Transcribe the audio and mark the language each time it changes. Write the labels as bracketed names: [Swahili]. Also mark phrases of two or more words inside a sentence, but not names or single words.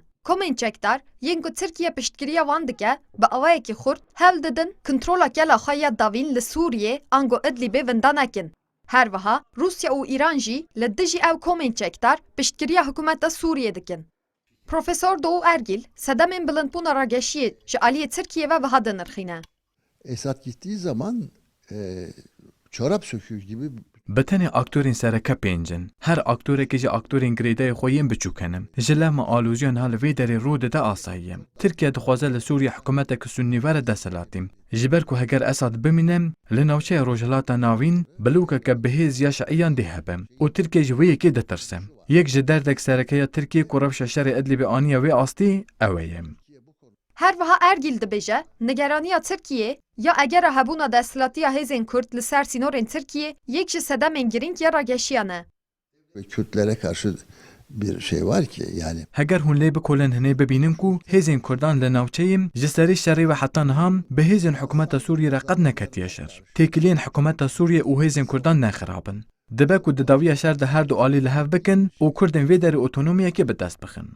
[Kurdish] Komên çekdar yên ku Tirkiye piştgiriya wan dike, bi awayekî xurt hewl didin kontrola gela xwe ya davîn li Sûriyê an got Idlibê winda nekin. Her wiha Rusya û Îran jî li dijî ew komên çekdar piştgiriya hikûmeta Sûriyê dikin. Profesör Doğu Ergil, sedemên bilindbûna rageşiyê ji aliyê Tirkiye ve wiha dinirxîne. [Turkish] Esad gittiği zaman çorap söküğü gibi [Kurdish] Bi tenê aktörên sereke pêncin. Her aktorekê ji aktörên girêdayê xwe yên biçûk henin. Ji lehma alojiyan ha li vê derê rû dide asayî. Tirkiye dixwaze li Sûriye hikûmeteke sunnîvere desthilatî. Ji ber ku heger Esad bimîne, li navçeya Rojhilata Navîn bilûkeke bihêz ya şeîyan dê hebe û Tirkiye ji wê yekê ditirse. Yek ji derdek serekeya Tirkiye ku rewşa şerê Idlibê aniye wê astî, ew ye. Her wiha Ergil dibêje, nigeraniya Tirkiye ya egera hebûna desthilatiya hêzên Kurd li ser sînorên Tirkiye yek ji sedemên girîng ya rageşiyan e. [Turkish] ve Kürtlere karşı bir şey var ki yani [Kurdish] Heger hûn lê bikolin hinê bibînin ku hêzên Kurdan li navçeyê ji serî şerê ve heta niha bi hêzên hikûmeta Sûriyê re qet neketiye şer. Têkiliyên hikûmeta Sûriyê û hêzên Kurdan nexirabin. Dibe ku di dawiya şer de her du alî li hev bikin û Kurdên vê derê otonomiyekê bi dest bixin.